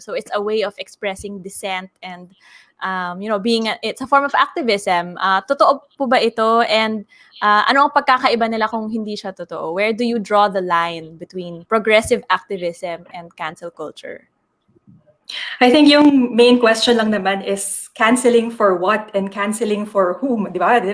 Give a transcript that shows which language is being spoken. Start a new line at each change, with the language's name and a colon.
English: So it's a way of expressing dissent and it's a form of activism.
Filipino: Totoo po ba ito? And ano ang pagkakaiba nila kung hindi siya totoo?
English: Where do you draw the line between progressive activism and cancel culture? I think yung main question lang naman is canceling for what and canceling for whom, di ba?